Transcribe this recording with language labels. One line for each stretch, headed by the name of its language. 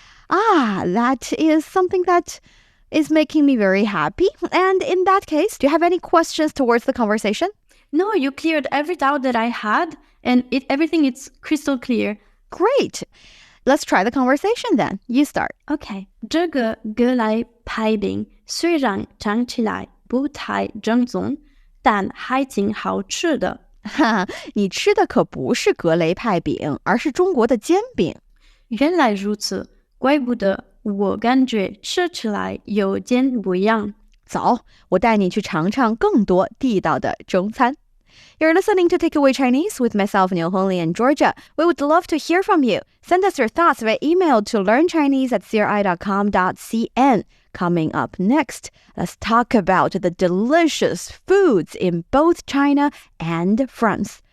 English: That is something that is making me very happy. And in that case, do you have any questions towards the conversation? No, you cleared every doubt that I had, and everything is crystal clear. Great. Let's try the conversation then. You start. Okay.
Chinese: 这个格雷派饼虽然尝起来不太正宗，但还挺好吃的。你吃的可不是格雷派饼，而是中国的煎饼。原来如此，怪不得我感觉吃起来有点不一样。走，我带你去尝尝更多地道的中餐。
English: You're listening to Takeaway Chinese with myself, Niu Hongli, and Georgia. We would love to hear from you. Send us your thoughts via email to learnchinese@cri.com.cn. Coming up next, let's talk about the delicious foods in both China and France.